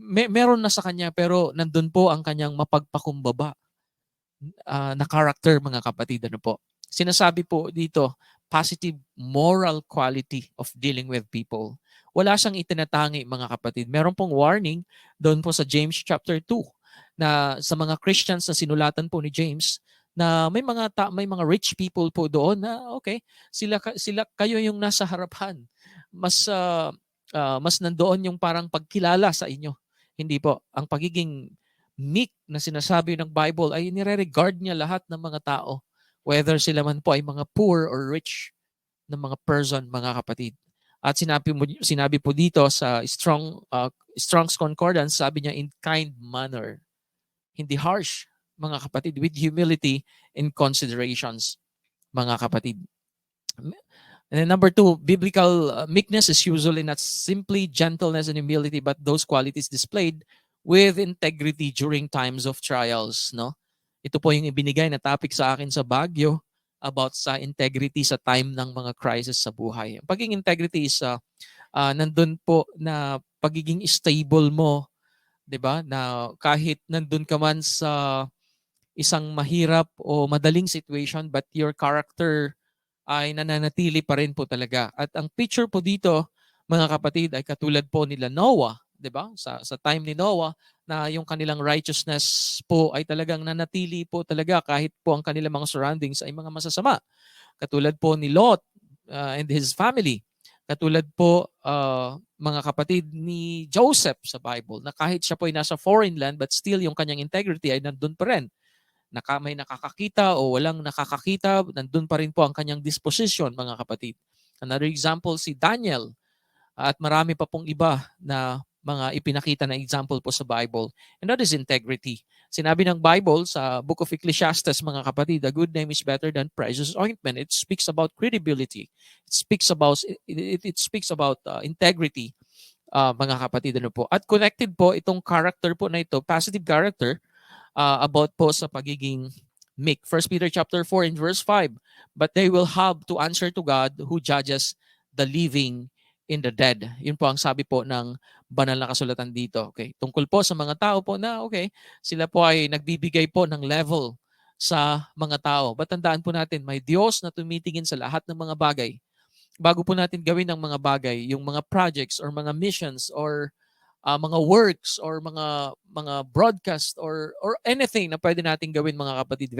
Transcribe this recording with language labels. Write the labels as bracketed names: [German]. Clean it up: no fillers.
[Filipino] Meron na sa kanya pero nandun po ang kanyang mapagpakumbaba na character, mga kapatid. Sinasabi po dito, [English] positive moral quality of dealing with people. [Filipino] Wala siyang itinatangi, mga kapatid. Meron pong warning doon po sa James chapter 2 na sa mga Christians na sinulatan po ni James na may mga rich people po doon na okay, sila kayo yung nasa harapan. Mas nandoon yung parang pagkilala sa inyo. Hindi po. Ang pagiging meek na sinasabi ng Bible ay nire-regard niya lahat ng mga tao, whether sila man po ay mga poor or rich na mga person, mga kapatid. At sinabi po dito sa Strong's Concordance, sabi niya in kind manner. Hindi harsh, mga kapatid, with humility and considerations, mga kapatid. [English] And then number two, biblical meekness is usually not simply gentleness and humility, but those qualities displayed with integrity during times of trials. No? [Filipino] Ito po yung ibinigay na topic sa akin sa Baguio about sa integrity sa time ng mga crisis sa buhay. Ang pagiging integrity is nandun po na pagiging stable mo, 'di ba? Na kahit nandun ka man sa isang mahirap o madaling situation, but your character ay nananatili pa rin po talaga. At ang picture po dito, mga kapatid, ay katulad po nila Noah, 'di ba? Sa time ni Noah na yung kanilang righteousness po ay talagang nanatili po talaga kahit po ang kanilang mga surroundings ay mga masasama. Katulad po ni Lot and his family. Katulad po mga kapatid ni Joseph sa Bible na kahit siya po ay nasa foreign land but still yung kanyang integrity ay nandun pa rin. May nakakakita o walang nakakakita, nandun pa rin po ang kanyang disposition, mga kapatid. Another example, si Daniel. At marami pa pong iba na mga ipinakita na example po sa Bible. [English] And that is integrity. [Filipino] Sinabi ng Bible sa Book of Ecclesiastes, mga kapatid, [English] a good name is better than precious ointment. It speaks about credibility. It speaks about integrity, [Filipino] mga kapatid. Ano po. At connected po itong character po na ito, positive character, about po sa pagiging meek. [English] 1 Peter chapter 4 in verse 5, but they will have to answer to God who judges the living in the dead. [Filipino] Yun po ang sabi po ng banal na kasulatan dito. Okay. Tungkol po sa mga tao po na sila po ay nagbibigay po ng level sa mga tao. [English] But [Filipino] tandaan po natin, may Diyos na tumitingin sa lahat ng mga bagay. Bago po natin gawin ng mga bagay, yung mga projects or mga missions or mga works or mga broadcast or anything na pwede nating gawin, mga kapatid.